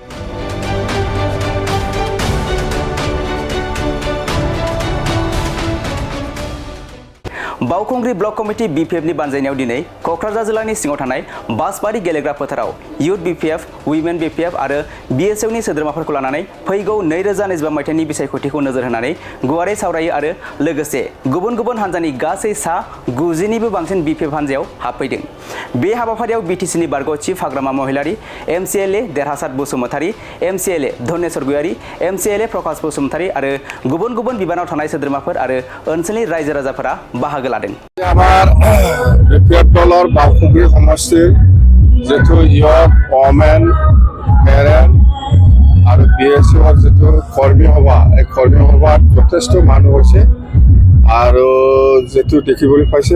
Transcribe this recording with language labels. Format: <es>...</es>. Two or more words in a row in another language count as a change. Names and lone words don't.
<brx>बावखुंग्रि ब्लक कमिटि बिपिएफनि बानजायनायाव दिनै कक्राझार जिल्लानि सिङाव थानाय बासबारि गेलेग्रा फोथाराव यूथ बिपिएफ वुमेन बिपिएफ आरो बिएसएफनि सोद्रोमाफोरखौ लानानै फैगौ 2025 मायथाइनि बिसायख'थिखौ नोजोर होनानै गुवारै सावरायो आरो लोगोसे गुबुन गुबुन हानजानि गासै सा 90निबो बांसिन बिपिएफ हानजायाव हाबफैदों। बे हाबाफारियाव बिटिसिनि बारग' चिफ हाग्रामा महिलारि एमसिएलए देरहासात बसुमतारी एमसिएलए धनेश्वर गयारी एमसिएलए प्रकाश बसुमतारी आरो गुबुन गुबुन बिबानाव थानाय सोद्रोमाफोर आरो ओनसोलनि रायजो राजाफोरा बाहागो लादों।</brx> <as>আমার বিপিএফ দলৰ বাওকুংগ্ৰি সমষ্টিৰ যেটো</as> <en>youth women parent</en> <as>আৰু বিএছএফৰ যেটো কৰ্মী সভা এই কৰ্মী সভাত যথেষ্ট মানুহ হৈছে আৰু যেটো দেখিবলৈ পাইছে</as>